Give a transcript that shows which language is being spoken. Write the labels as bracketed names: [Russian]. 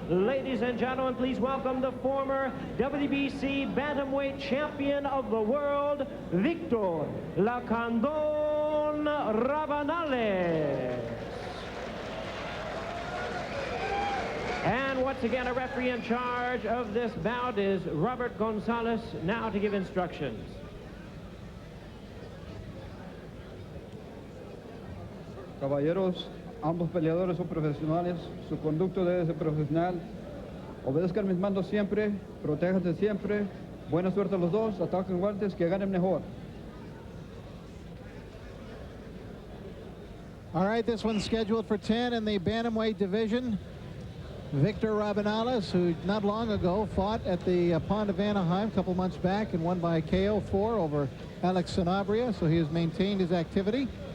[English] Ladies and gentlemen, please welcome the former WBC Bantamweight Champion of the world, Victor La Candon Rabanales. And once again, a referee in charge of this bout is Robert Gonzalez, now to give instructions. [Spanish] Caballeros, ambos peleadores son profesionales, su conducto debe ser profesional. Obedezcan mis mandos siempre, protéjanse siempre. Buena suerte a los dos, ataquen guantes, que ganen mejor. [English] All right, this one's scheduled for 10 in the bantamweight division. Victor Rabanales, who not long ago fought at the Pond of Anaheim a couple months back and won by KO4 over Alex Sanabria, so he has maintained his activity.